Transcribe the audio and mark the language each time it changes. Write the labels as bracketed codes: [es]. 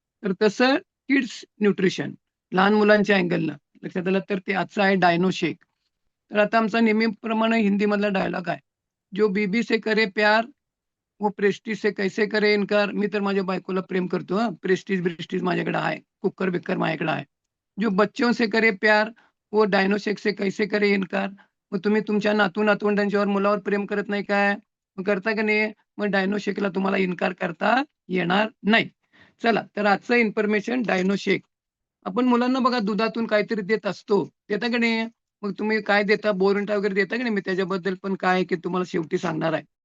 [mr] तर तसं kids nutrition लहान मुलांच्या अँगलनं लक्षात आलं तर ते आजचं आहे डायनो शेक. तर आता आमचा नेहमीप्रमाणे हिंदीमधला डायलॉग आहे, [hi] जो बीबी से करे प्यार वो प्रेस्टीज से कैसे करे इनकार. [mr] मी तर माझ्या बायकोला प्रेम करतो, हा. प्रेस्टीज ब्रिस्टीज माझ्याकडे आहे, कुकर बिक्कर माझ्याकडे आहे. [hi] जो बच्चों से करे प्यार वो डायनो शेक से कैसे करे इनकार. [mr] मग तुम्ही तुमच्या नातू नातवंडांच्यावर मुलावर प्रेम करत नाही काय, मग करता का नाही, मग डायनो शेकला तुम्हाला इन्कार करता येणार नाही. चला तर आजचं इन्फॉर्मेशन डायनो शेक. आपण मुलांना बघा दुधातून काहीतरी देत असतो, देता का नाही. मग तुम्ही काय देता, बोर्नविटा वगैरे देता का नाही. मी त्याच्याबद्दल पण काय की तुम्हाला शेवटी सांगणार आहे.